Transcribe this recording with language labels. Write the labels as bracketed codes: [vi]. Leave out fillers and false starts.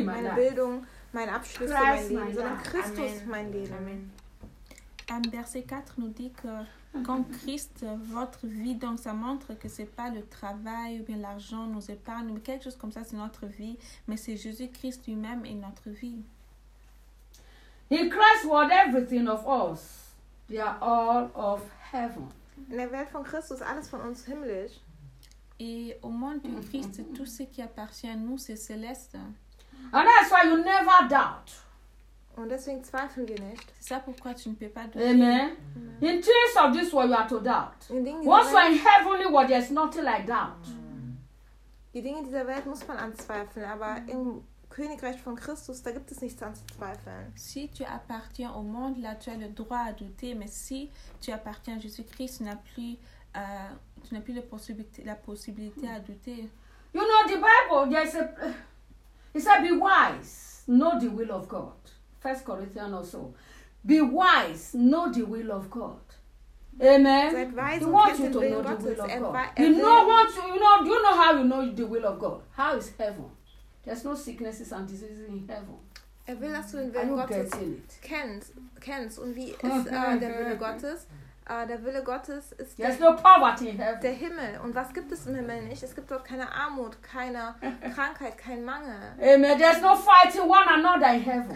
[de] meine Bildung, mein Abschluss, mein Leben, sondern Christus mein Leben. [fr] Am verset 4 nous dit que quand Christ votre vie, donc ça montre que c'est pas le travail ou bien l'argent, nos épargnes, mais quelque chose comme ça, c'est notre vie, mais c'est Jésus-Christ lui-même et notre vie. [en] In Christ, what everything of us, they are all of heaven. [de] In der Welt von Christus, alles von uns himmlisch. [fr] Et au monde du Christ, tout ce qui appartient à nous, c'est céleste. [en] And that's why you never doubt. [de] Und deswegen zweifeln wir nicht. [fr] C'est ça pourquoi tu ne peux pas douter. Amen. Mm-hmm. [en] In things of this world, you are to doubt. Once you are in heavenly world, there is nothing like doubt. [de] Die Dinge dieser Welt muss man anzweifeln, aber im Königreich von Christus, da gibt es nichts anzuzweifeln. [fr] Si tu appartiens au monde, là tu as le droit à douter, mais si tu appartiens à Jésus-Christ, tu n'as plus la possibilité à douter. [en] You know, the Bible, it says, be wise, know the will of God. 1 Corinthians also. Be wise, know the will of God. Amen. He wants you to know the will of God. You know how you know the will of God? How is heaven? There's no sicknesses and diseases in heaven. [de] Will, dass du den Willen Gottes kennst. Und wie ist der Wille Gottes? Der Wille Gottes ist der Himmel. Und was gibt es im Himmel nicht? Es gibt dort keine Armut, keine Krankheit, kein Mangel. [en] Amen. There's no fighting one another in heaven.